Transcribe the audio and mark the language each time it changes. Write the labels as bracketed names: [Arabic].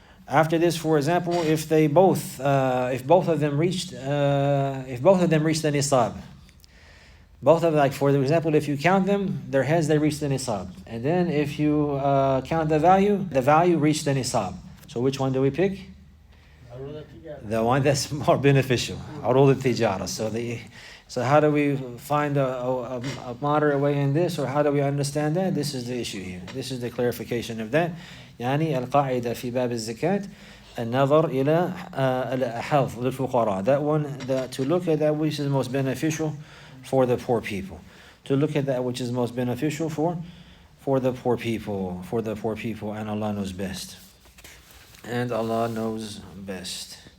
[English] After this, for example, if both of them reached the nisab, both of them, like for example, if you count them, their heads, they reach the nisab, and then if you count the value reached the nisab. So which one do we pick? The one that's more beneficial. Arul al-tijara. So how do we find a moderate way in this, or how do we understand that? This is the issue here. This is the clarification of that. [Arabic] يعني القاعدة في باب الزكاة النظر إلى الحظ للفقراء. [English] That one, to look at that which is most beneficial for the poor people. To look at that which is most beneficial for the poor people. For the poor people, and Allah knows best. And Allah knows best.